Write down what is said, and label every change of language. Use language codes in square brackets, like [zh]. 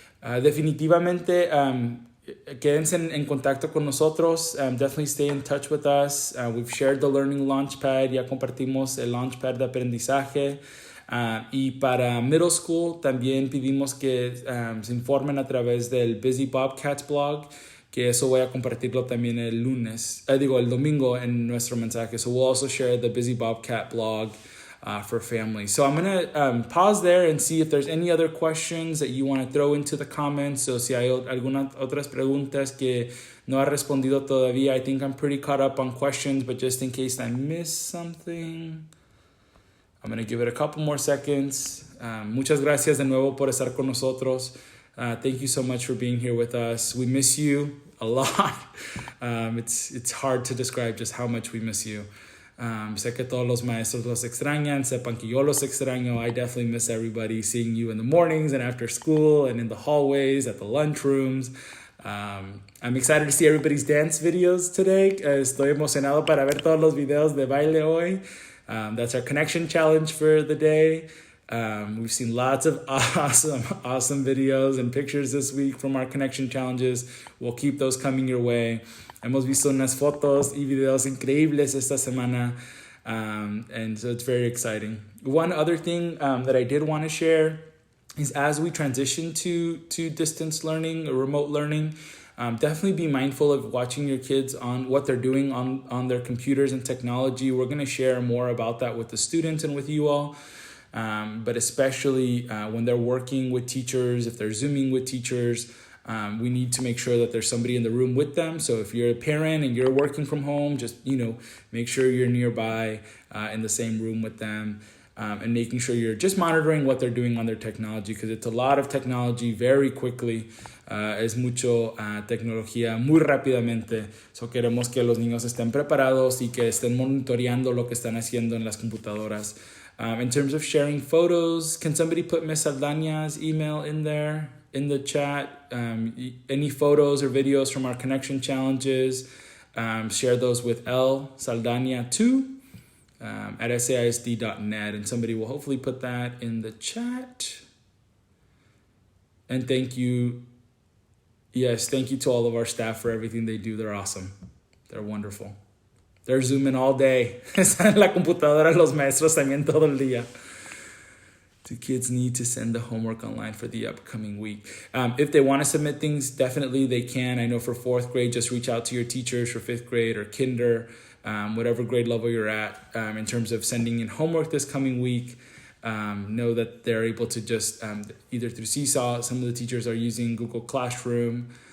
[es] Definitivamente, quédense en contacto con nosotros. [en] Definitely stay in touch with us. We've shared the Learning Launchpad. [es] Ya compartimos el Launchpad de aprendizaje. Y para middle school también pedimos que se informen a través del Busy Bobcats blog, que eso voy a compartirlo también el domingo en nuestro mensaje. [en] So we'll also share the Busy Bobcat blog for families. So I'm going to pause there and see if there's any other questions that you want to throw into the comments. So [es] si hay algunas otras preguntas que no ha respondido todavía, [en] I think I'm pretty caught up on questions, but just in case I miss something, I'm going to give it a couple more seconds. [es] Muchas gracias de nuevo por estar con nosotros. [en] Thank you so much for being here with us. We miss you a lot. It's hard to describe just how much we miss you. [es] Sé que todos los maestros los extrañan. Sepan que yo los extraño. [en] I definitely miss everybody, seeing you in the mornings and after school and in the hallways, at the lunchrooms. I'm excited to see everybody's dance videos today. [es] Estoy emocionado para ver todos los videos de baile hoy. [en] That's our connection challenge for the day. We've seen lots of awesome videos and pictures this week from our connection challenges. We'll keep those coming your way. [es] Hemos visto unas fotos y videos increíbles esta semana, [en] and so it's very exciting. One other thing that I did want to share is, as we transition to distance learning or remote learning, definitely be mindful of watching your kids on what they're doing on their computers and technology. We're going to share more about that with the students and with you all. But especially when they're working with teachers, if they're Zooming with teachers, we need to make sure that there's somebody in the room with them. So if you're a parent and you're working from home, just, make sure you're nearby in the same room with them, and making sure you're just monitoring what they're doing on their technology, because it's a lot of technology very quickly. [es] Es mucho tecnología muy rápidamente. So queremos que los niños estén preparados y que estén monitoreando lo que están haciendo en las computadoras. [en] In terms of sharing photos, can somebody put Miss Saldaña's email in there in the chat? Any photos or videos from our connection challenges, share those with L Saldaña2 at saisd.net, and somebody will hopefully put that in the chat. And thank you to all of our staff for everything they do. They're awesome. They're wonderful. They're Zooming all day. [es] Están en la computadora los maestros también todo el día. [en] Do kids need to send the homework online for the upcoming week? If they want to submit things, definitely they can. I know for fourth grade, just reach out to your teachers for fifth grade or kinder, whatever grade level you're at. In terms of sending in homework this coming week, know that they're able to just, either through Seesaw, some of the teachers are using Google Classroom.